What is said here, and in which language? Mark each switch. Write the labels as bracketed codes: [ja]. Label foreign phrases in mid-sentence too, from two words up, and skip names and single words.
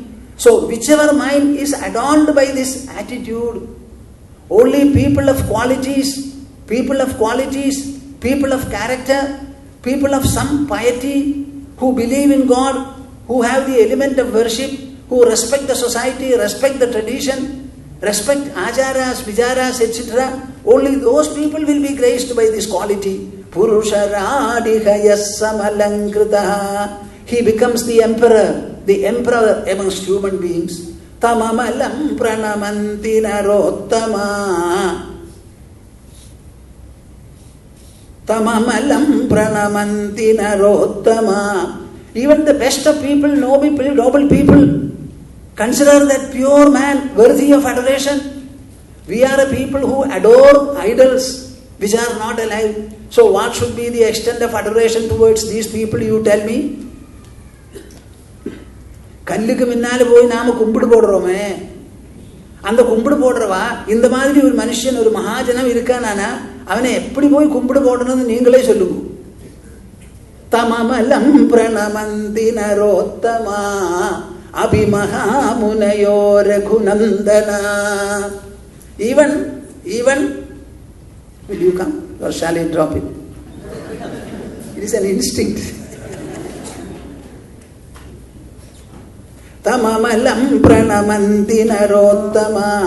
[en] So whichever mind is adorned by this attitude, only people of qualities, people of character, people of some piety, who believe in God, who have the element of worship, who respect the society, respect the tradition, respect acharas, vicharas, etc. Only those people will be graced by this quality. [sa] Purusharadihaya samalankritaha. [en] He becomes the emperor amongst human beings. [sa] Tamamalam pranamanti narottama. Tamamalam pranamanti narottama. [en] Even the best of people, noble people, consider that pure man worthy of adoration. We are a people who adore idols which are not alive. So what should be the extent of adoration towards these people, you tell me? [ta] கல்லுக்கு முன்னால போய் நாம கும்பிடு போடுறோமே, அந்த கும்பிடு போடுறவா இந்த மாதிரி ஒரு மனுஷன், ஒரு மகாஜனம் இருக்கானா, அவனை எப்படி போய் கும்பிடு போடணும்னு நீங்களே சொல்லுங்க. [sa] तममलं प्रणमन्ति नरोत्तमा अभिमहामुनयो रघुनन्दना. [en] Even, will you come or shall I drop it? It is an instinct. [sa] Tamamalam pranamanti narottama.